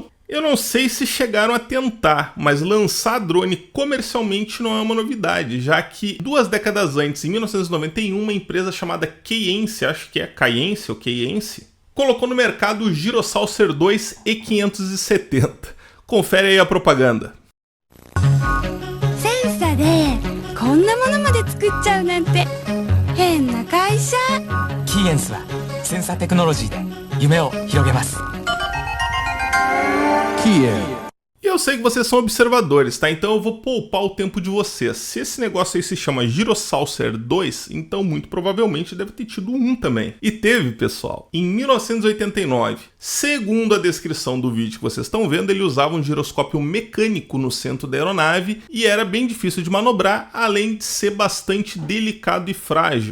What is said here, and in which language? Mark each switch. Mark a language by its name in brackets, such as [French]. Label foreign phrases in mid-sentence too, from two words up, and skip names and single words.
[Portuguese] Eu não sei se chegaram a tentar, mas lançar drone comercialmente não é uma novidade, já que 2 décadas antes, em 1991, uma empresa chamada Keiense, acho que é Keiense ou Keiense, colocou no mercado o Gyrosaucer 2 E570. Confere aí a propaganda. [Japanese] こんなものまで作っちゃうなんて変な会社。キーエンスはセンサーテクノロジーで夢を広げます。 [Portuguese] E eu sei que vocês são observadores, tá? Então eu vou poupar o tempo de vocês. Se esse negócio aí se chama Gyrosaucer 2, então muito provavelmente deve ter tido um também. E teve, pessoal. Em 1989, segundo a descrição do vídeo que vocês estão vendo, ele usava um giroscópio mecânico no centro da aeronave e era bem difícil de manobrar, além de ser bastante delicado e frágil.